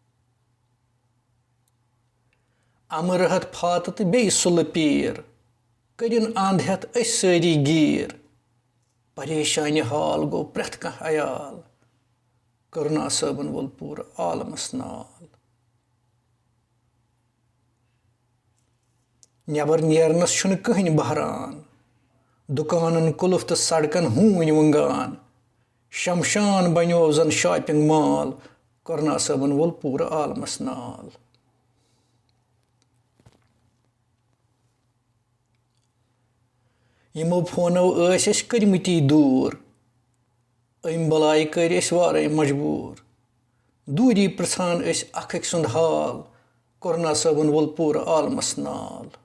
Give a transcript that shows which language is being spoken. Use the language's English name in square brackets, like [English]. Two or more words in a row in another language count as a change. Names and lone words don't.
[Kashmiri] अमरहत फात तो बे सुल पीर करिन अंध हेत अस सारी गीर परेशान हाल गो प्रथ कह अयाल कोरोना सबन वोल पूर आलमस नाल। नबर नेरनस छुन कहन बहरान दुकानन कुलुफ तो सड़कन हून वंगान शमशान बनो जन [English] shopping mall [Kashmiri] कोरोना सबन वोल पूर आलमस नाल। यमो फोनो कर्मती दूर अम बलाय कर वारे मजबूर दूरी पृछान अख सुंद हाल कोरोना सबन वोल पूर आलमस नाल।